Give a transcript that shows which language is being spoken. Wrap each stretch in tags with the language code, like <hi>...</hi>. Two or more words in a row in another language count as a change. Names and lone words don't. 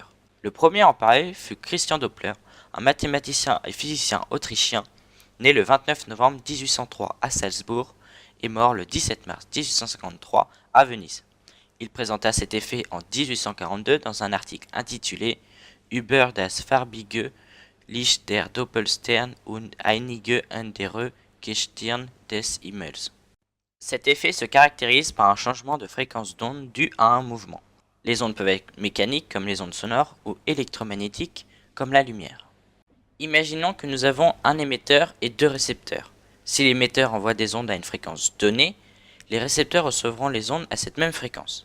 <fr>Le premier à en parler fut Christian Doppler, un mathématicien et physicien autrichien, né le 29 novembre 1803 à Salzbourg et mort le 17 mars 1853 à Venise. Il présenta cet effet en 1842 dans un article intitulé Über das farbige Licht der Doppelstern und einige andere Gestirn des Himmels. Cet effet se caractérise par un changement de fréquence d'onde dû à un mouvement. Les ondes peuvent être mécaniques comme les ondes sonores ou électromagnétiques comme la lumière. Imaginons que nous avons un émetteur et deux récepteurs. Si l'émetteur envoie des ondes à une fréquence donnée, les récepteurs recevront les ondes à cette même fréquence.</fr>